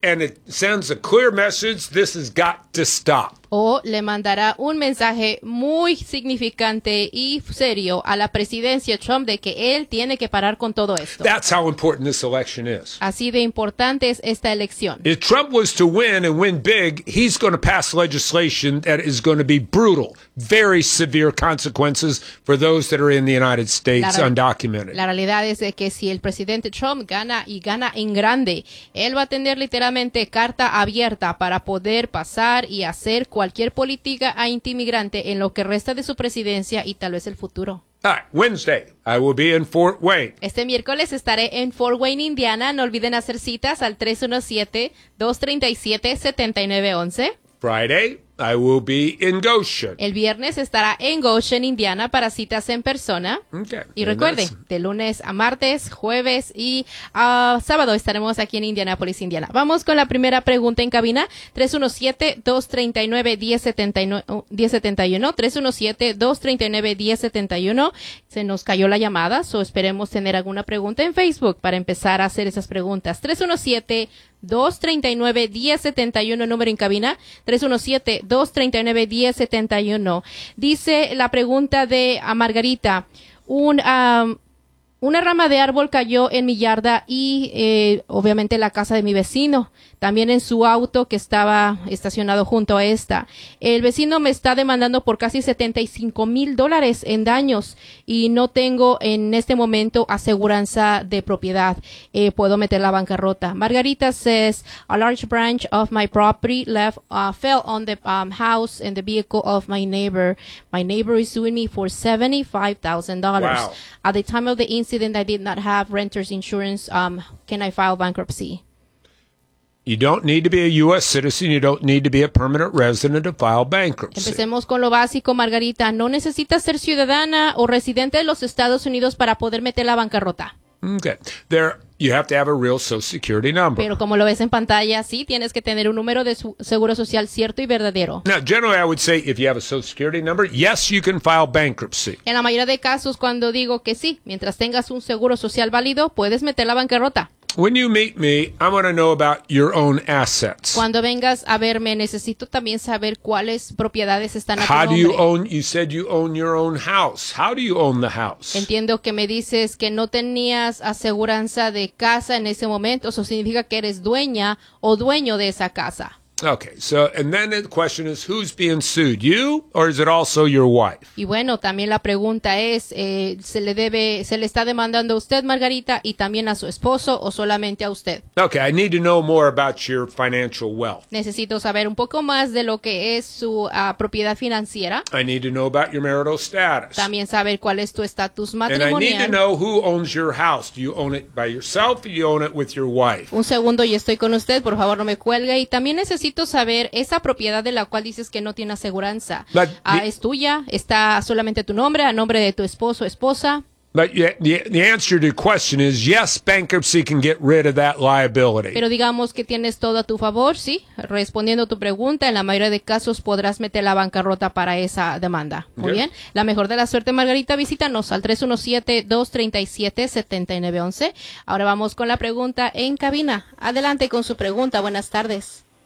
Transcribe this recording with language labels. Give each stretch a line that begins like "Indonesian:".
English: And it sends a clear message, this has got to stop.
Spanish: O le mandará un mensaje muy significante y serio a la presidencia Trump de que él tiene que parar con todo esto.
English: That's how important this election is.
Spanish: Así de importante es esta elección.
English: If Trump was to win and win big, he's going to pass legislation that is going to be brutal, very severe consequences for those that are in the United States undocumented.
Spanish: La realidad es de que si el presidente Trump gana y gana en grande, él va a tener literalmente carta abierta para poder pasar y hacer cualquier política anti-inmigrante en lo que resta de su presidencia y tal vez el futuro.
English: All right, Wednesday, I will be in Fort Wayne.
Spanish: Este miércoles estaré en Fort Wayne, Indiana. No olviden hacer citas al 317-237-7911.
English: Friday, I will be in Goshen.
Spanish: El viernes estará en Goshen, Indiana para citas en persona.
English: Okay.
Spanish: Y recuerde, de lunes a martes, jueves y sábado estaremos aquí en Indianapolis, Indiana. Vamos con la primera pregunta en cabina. 317-239-1071. 317-239-1071. Se nos cayó la llamada, so esperemos tener alguna pregunta en Facebook para empezar a hacer esas preguntas. 317-239-1071, número en cabina. 317-239-1071. Dice la pregunta de a Margarita. Una rama de árbol cayó en mi yarda y obviamente en la casa de mi vecino. También en su auto que estaba estacionado junto a esta. El vecino me está demandando por casi $75,000 en daños y no tengo en este momento aseguranza de propiedad. Puedo meter la bancarrota.
English: Margarita says, a large branch of my property left fell on the house and the vehicle of my neighbor. My neighbor is suing me for $75,000. Wow. At the time of the incident, I did not have renter's insurance. Can I file bankruptcy? You don't need to be a U.S. citizen. You don't need to be a permanent resident to file bankruptcy.
Spanish: Empecemos con lo básico, Margarita. No necesitas ser ciudadana o residente de los Estados Unidos para poder meter la bancarrota.
English: Okay. There, you have to have a real Social Security number.
Spanish: Pero como lo ves en pantalla, sí, tienes que tener un número de seguro social cierto y verdadero.
English: Now, generally, I would say if you have a Social Security number, yes, you can file bankruptcy.
Spanish: En la mayoría de casos, cuando digo que sí, mientras tengas un seguro social válido, puedes meter la bancarrota.
English: When you meet me, I want to know about your own assets.
Spanish: Cuando vengas a verme, necesito también saber cuáles propiedades están a tu nombre.
English: How do you own? You said you own your own house. How do you own the house?
Spanish: Entiendo que me dices que no tenías aseguranza de casa en ese momento. Eso significa que eres dueña o dueño de esa casa.
English: Okay, so and then the question is, who's being sued? You or is it also your wife?
Spanish: Y bueno, también la pregunta es, se le está demandando a usted, Margarita, y también a su esposo o solamente a usted?
English: Okay, I need to know more about your financial wealth.
Spanish: Necesito saber un poco más de lo que es su propiedad financiera.
English: I need to know about your marital status.
Spanish: También saber cuál es tu estatus matrimonial.
English: And I need to know who owns your house. Do you own it by yourself or do you own it with your wife?
Spanish: Un segundo, y estoy con usted, por favor, no me cuelgue. Y también necesito saber esa propiedad de la cual dices que no tiene aseguranza. ¿Es tuya? ¿Está solamente tu nombre, a nombre de tu esposo o esposa?
English: But the answer to your question is yes, bankruptcy can get rid of that liability.
Spanish: Pero digamos que tienes todo a tu favor, sí. Respondiendo a tu pregunta, en la mayoría de casos podrás meter la bancarrota para esa demanda. Muy
English: okay.
Spanish: Bien. La mejor de la suerte, Margarita, visítanos al 317-237-7911. Ahora vamos con la pregunta en cabina. Adelante con su pregunta. Buenas tardes.